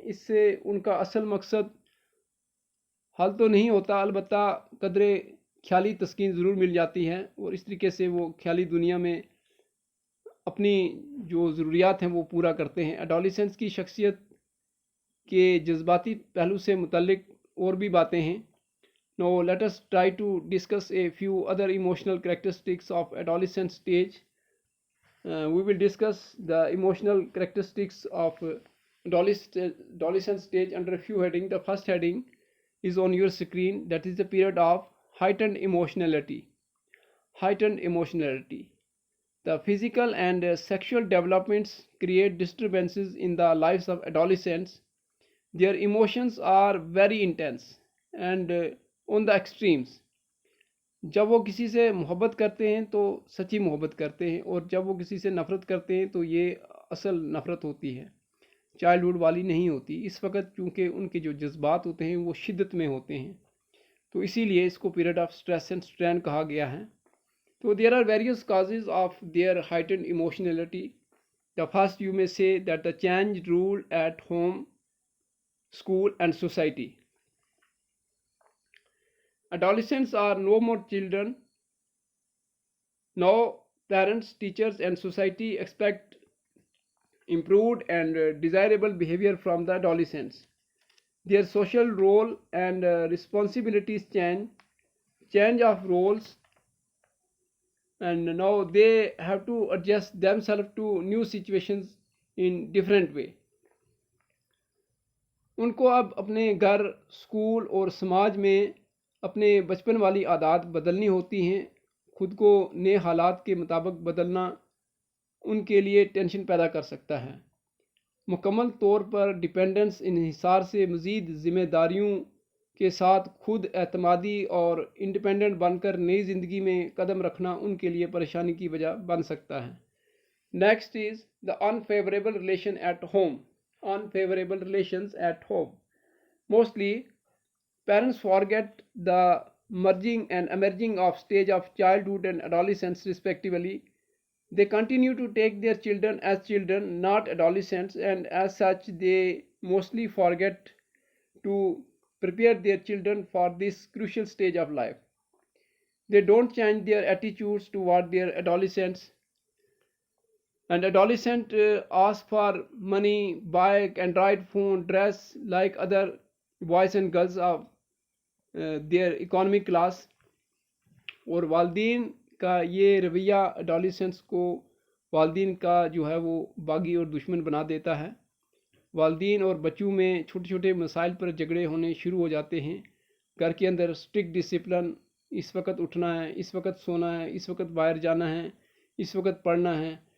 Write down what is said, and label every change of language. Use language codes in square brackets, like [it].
[ur] اس سے ان کا اصل مقصد حل تو نہیں ہوتا، البتہ قدرے خیالی تسکین ضرور مل جاتی ہے، اور اس طریقے سے وہ خیالی دنیا میں اپنی جو ضروریات ہیں وہ پورا کرتے ہیں. ایڈولیسنس کی شخصیت کے جذباتی پہلو سے متعلق اور بھی باتیں ہیں. [en] Now let us try to discuss a few other emotional characteristics of adolescent stage. We will discuss the emotional characteristics of adolescent stage under a few headings. The first heading is on your screen, that is the period of heightened emotionality. Heightened emotionality. The physical and sexual developments create disturbances in the lives of adolescents. Their emotions are very intense and on the extremes. [ur] جب وہ کسی سے محبت کرتے ہیں تو سچی محبت کرتے ہیں، اور جب وہ کسی سے نفرت کرتے ہیں تو یہ اصل نفرت ہوتی ہے، چائلڈ ہوڈ والی نہیں ہوتی. اس وقت چونکہ ان کے جو جذبات ہوتے ہیں وہ شدت میں ہوتے ہیں، تو اسی لیے اس کو period of stress and strain کہا گیا ہے. [en] So there are various causes of their heightened emotionality. The first, you may say that the change rule at home, school and society. Adolescents are no more children. Now parents, teachers and society expect improved and desirable behavior from the adolescents. Their social role and responsibilities change of roles, and now they have to adjust themselves to new situations in different way. [ur] ان کو اب اپنے گھر، school اور سماج میں اپنے بچپن والی عادات بدلنی ہوتی ہیں. خود کو نئے حالات کے مطابق بدلنا ان کے لیے ٹینشن پیدا کر سکتا ہے. مکمل طور پر ڈیپینڈنس، انحصار سے مزید ذمہ داریوں کے ساتھ خود اعتمادی اور انڈیپینڈنٹ بن کر نئی زندگی میں قدم رکھنا ان کے لیے پریشانی کی وجہ بن سکتا ہے. [en] Next is the unfavorable relation at home. Unfavorable relations at home. Mostly, parents forget the merging and emerging of stage of childhood and adolescence respectively. They continue to take their children as children, not adolescents, and as such, they mostly forget to prepare their children for this crucial stage of life. They don't change their attitudes toward their adolescents, and adolescent ask for money, bike, Android phone, dress like other boys and girls of their economic class. [ur] اور والدین کا یہ رویہ adolescence کو والدین کا جو ہے وہ باغی اور دشمن بنا دیتا ہے. والدین اور بچوں میں چھوٹے چھوٹے مسائل پر جھگڑے ہونے شروع ہو جاتے ہیں. گھر کے اندر اسٹرکٹ ڈسپلن، اس وقت اٹھنا ہے، اس وقت سونا ہے، اس وقت باہر جانا ہے، اس وقت پڑھنا ہے.